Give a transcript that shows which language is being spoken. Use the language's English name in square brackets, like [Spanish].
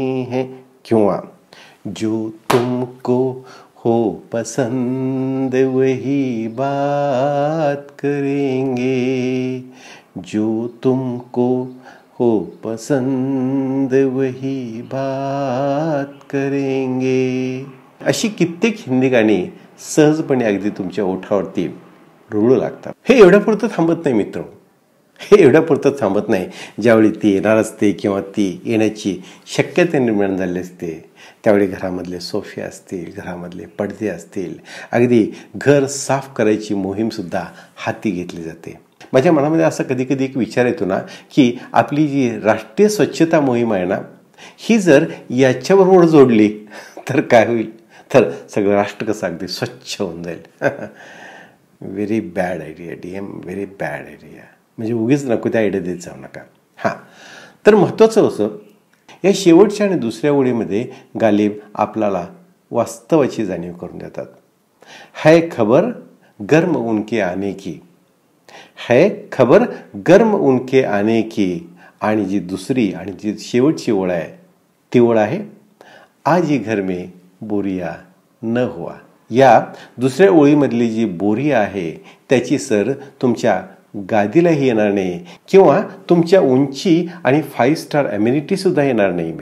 [Hindi] है, किंवा जो तुमको हो पसंद वही बात करेंगे, जो तुमको हो पसंद वही बात करेंगे. [Marathi] अशी कित्येक हिंदी गाणी सहजपणे अगदी तुमच्या ओठावरती रुळू लागतात. हे एवढ्यापुरतं थांबत नाही मित्र, हे एवढ्यापुरतं थांबत नाही. ज्यावेळी ती येणार असते किंवा ती येण्याची शक्यता निर्माण झाली असते, त्यावेळी घरामधले सोफे असतील, घरामधले पडदे असतील, अगदी घर साफ करायची मोहीमसुद्धा हाती घेतली जाते. माझ्या मनामध्ये असं कधी कधी एक विचार येतो ना, की आपली जी राष्ट्रीय स्वच्छता मोहीम आहे ना, ही जर याच्याबरोबर जोडली तर काय होईल, तर सगळं राष्ट्र कसं अगदी स्वच्छ होऊन जाईल. [English] Very bad idea DM, very bad idea. [Marathi] म्हणजे उगीच नको त्या आयडिया देत जाऊ नका. तर महत्त्वाचं असं, या शेवटच्या आणि दुसऱ्या ओळीमध्ये गालिब आपल्याला वास्तवाची जाणीव करून देतात. [Hindi] है खबर गर्म उनके आने की, है खबर गर्म उनके आने की. [Marathi] आणि जी दुसरी आणि जी शेवटची ओळ आहे ती ओळ आहे, [Hindi] आज ही घर में बोरिया न हुआ. [Marathi] या दुसऱ्या ओळीमधली जी बोरिया आहे त्याची सर तुमच्या गादीलाही येणार नाही किंवा तुमच्या उंची आणि 5 स्टार अम्युनिटी सुद्धा येणार नाही.